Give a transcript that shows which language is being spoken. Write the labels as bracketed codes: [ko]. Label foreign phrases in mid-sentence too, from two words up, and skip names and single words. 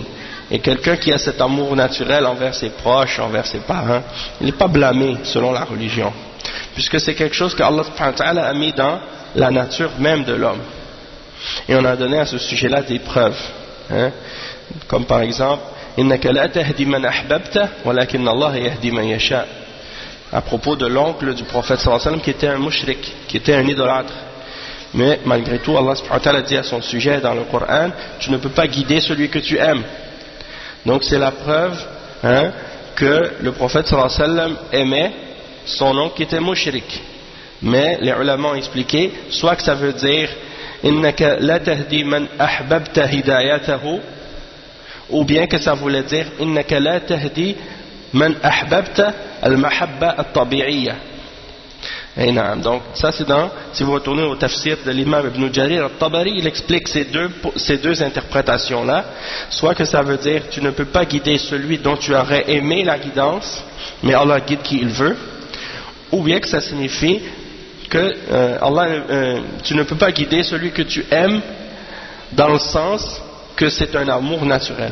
[fr] Et quelqu'un qui a cet amour naturel envers ses proches, envers ses parents, il n'est pas blâmé selon la religion. Puisque c'est quelque chose que Allah [ar] سبحانه وتعالى [fr] a mis dans la nature même de l'homme. Et on a donné à ce sujet-là des preuves. Comme par exemple, [ar] إِنَّكَ لَا تَهْدِي مَنْ أَحْبَبْتَ وَلَكِنَّ اللَّهَ يَهْدِي مَنْ يَشَاءُ. [fr] À propos de l'oncle du prophète [ar] صلى الله عليه وسلم [fr] qui était un mushrik, qui était un idolâtre. Mais malgré tout, Allah [ar] سبحانه وتعالى [fr] dit à son sujet dans le Coran, tu ne peux pas guider celui que tu aimes. Donc c'est la preuve que le prophète [ar] صلى الله عليه وسلم [fr] aimait son oncle qui était mushrik. Mais les ulama ont expliqué, soit que ça veut dire [ar] إنك لا تهدي من أحببت هدايته, [fr] ou bien que ça voulait dire [ar] إنك لا تهدي من أحببت المحبة الطبيعية. [fr] Donc ça c'est si vous retournez au tafsir de l'imam Ibn Jarir al-Tabari, il explique ces deux interprétations là, soit que ça veut dire tu ne peux pas guider celui dont tu aurais aimé la guidance, mais Allah guide qui il veut, ou bien que ça signifie que tu ne peux pas guider celui que tu aimes dans le sens que c'est un amour naturel.